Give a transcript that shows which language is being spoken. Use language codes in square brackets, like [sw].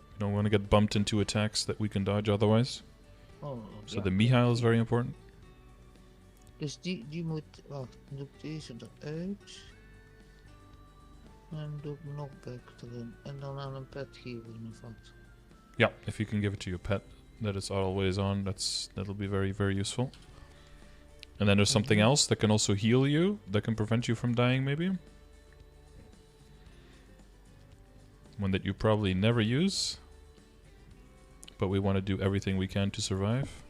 [en] You don't want to get bumped into attacks that we can dodge otherwise. Oh, So [nl] ja. [en] the Mihail is very important. [nl] Dus die moet... Wacht, dan doe ik deze eruit. En dan doe ik knockback erin. En dan aan een pet geven of wat. [en] Yeah, if you can give it to your pet, that it's always on, that'll be very, very useful. And then there's something else that can also heal you, that can prevent you from dying, maybe. One that you probably never use, but we want to do everything we can to survive.